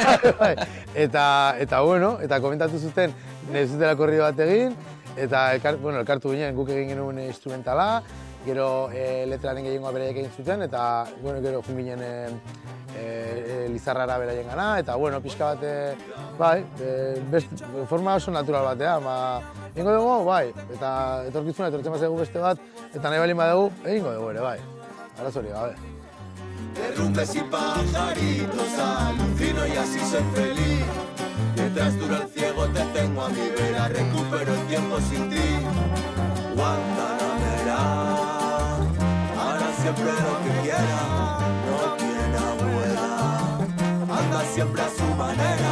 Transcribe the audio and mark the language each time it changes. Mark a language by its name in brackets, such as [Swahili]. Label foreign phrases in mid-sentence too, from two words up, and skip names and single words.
[Basque] Eta bueno, eta komentatu zuten, nahi zutela korrido bat egin, eta elkartu ginen, guk egin genuen instrumentala, gero letraren gehiengoa beraiek egin zuten, eta gero jun ginen Lizarrara beraien gana, eta pixka bat, forma oso natural batean, egingo dugu, bai, eta etorkizuna etortzen bazaigu beste bat, eta nahi balin badugu, egingo dugu ere, bai, arazori gabe. [Spanish] Derrumbes y pajaritos, alucino y así soy feliz. Mientras dura el ciego te tengo a mi vera, recupero el tiempo sin ti. Guantanamera, hará siempre lo que quiera, no tiene abuela, anda siempre a su manera.